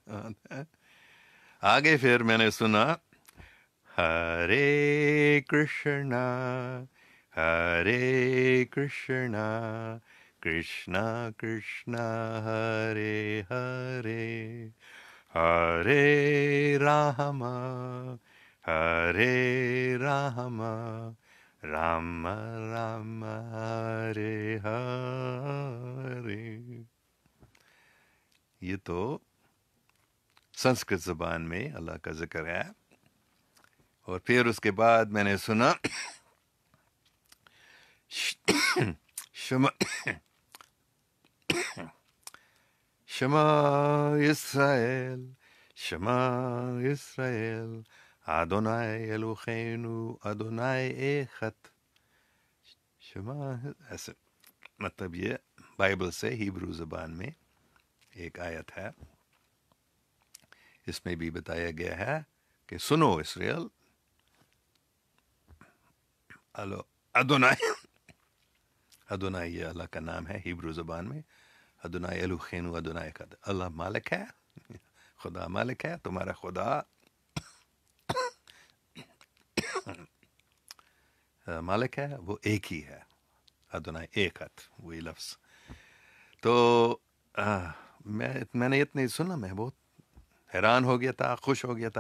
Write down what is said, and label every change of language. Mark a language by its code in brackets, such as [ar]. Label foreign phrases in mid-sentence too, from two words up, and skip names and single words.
[ur] آگے پھر میں نے سنا [sa] हरे कृष्ण हरे कृष्ण कृष्ण कृष्ण हरे हरे हरे राम हरे राम राम राम हरे हरे. [ur] یہ تو سنسکرت زبان میں اللہ کا ذکر ہے. اور پھر اس کے بعد میں نے سنا [he] שמע שמע ישראל שמע ישראל אדוני אלוהינו אדוני אחד. [ur] شما ایسے مطلب یہ بائبل سے ہیبرو زبان میں ایک آیت ہے. اس میں بھی بتایا گیا ہے کہ سنو اسرائیل، ادونائی، ادونائی یہ اللہ کا نام ہے ہیبرو زبان میں. [he] אדוני אלוהינו אדוני אחד, [ur] اللہ مالک ہے، خدا مالک ہے، تمہارا خدا مالک ہے، وہ ایک ہی ہے. [he] אדוני אחד [ur] وہی لفظ. تو میں نے اتنی سنا، میں بہت حیران ہو گیا تھا، خوش ہو گیا تھا.